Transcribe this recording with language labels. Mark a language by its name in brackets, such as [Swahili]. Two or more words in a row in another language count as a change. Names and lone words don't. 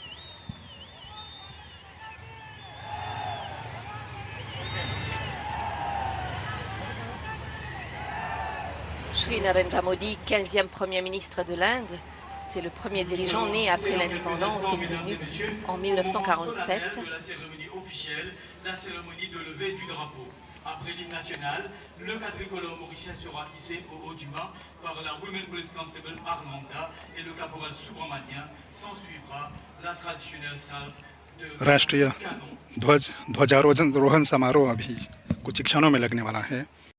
[French] Shri Narendra Modi, 15e Premier ministre de l'Inde, c'est le premier dirigeant né après l'indépendance obtenue en 1947. La cérémonie officielle, la cérémonie de levée du drapeau. Après l'hymne national, le quadricolore mauricien sera hissé au haut du mât par la [English] Women Police Constable [French] Armanda et le caporal Subramanian. S'en suivra la traditionnelle salve de [Hindi] राष्ट्रीय ध्वजारोहण समारोह अभी कुछ क्षणों में लगने वाला है।